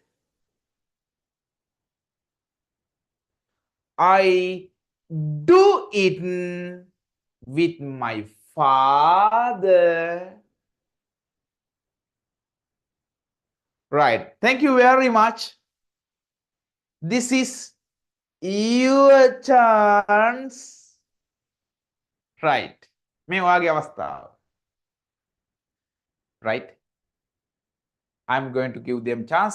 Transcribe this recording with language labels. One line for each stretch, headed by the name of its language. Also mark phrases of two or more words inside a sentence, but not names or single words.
English: I do it with my father. Right. Thank you very much. This is your chance. Right.
Sinhala: මේ ඔයාගේ අවස්ථාව.
English: Right. I'm going to give them chance.